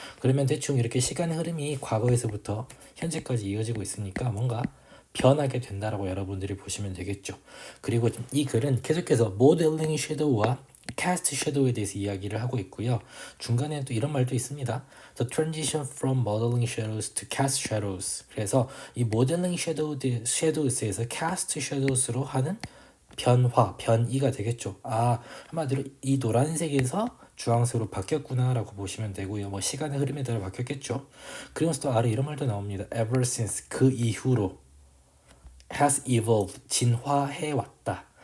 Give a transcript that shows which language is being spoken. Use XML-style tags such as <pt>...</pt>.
<ko>그러면 대충 이렇게 시간의 흐름이 과거에서부터 현재까지 이어지고 있으니까 뭔가 변하게 된다라고 여러분들이 보시면 되겠죠. 그리고 이 글은 계속해서 모델링 섀도우와 캐스트 섀도우에 대해서 이야기를 하고 있고요. 중간에 또 이런 말도 있습니다.</ko> <en>The transition from modeling shadows to cast shadows.</en> <ko>그래서 이 모델링 shadows에서 cast shadows로 하는 변화, 변이가 되겠죠. 한마디로 이 노란색에서 주황색으로 바뀌었구나라고 보시면 되고요. 뭐 시간의 흐름에 따라 바뀌었겠죠. 그러면서 또 아래 이런 말도 나옵니다.</ko> <en>Ever since</en> <ko>그 이후로</ko> <en>has evolved</en> <ko>진화해 왔다.</ko>